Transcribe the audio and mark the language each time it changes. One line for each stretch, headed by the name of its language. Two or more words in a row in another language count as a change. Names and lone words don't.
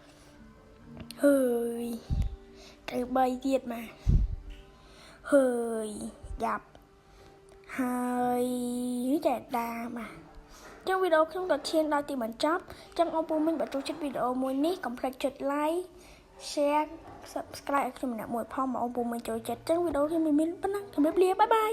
Khmer: ហើយទៅ3ទៀតបាទហើយយ៉ាប់ហើយចែដាបាទចឹងវីដេអូខ្ញុំក៏ឈានដល់ទីបញ្ចប់ចឹងអរគុណមិញបើចូលចិត្តវីដេអូមួយនេះកុំភ្លេចចុច
English: like share subscribe
Khmer: ឲ្យខ្ញុំម្នាក់មួយផងមកអរគុណមិញចូលចិត្តចឹងវីដេអូខ្ញុំមានប៉ុណ្ណឹងជម្រាបលាបាយបាយ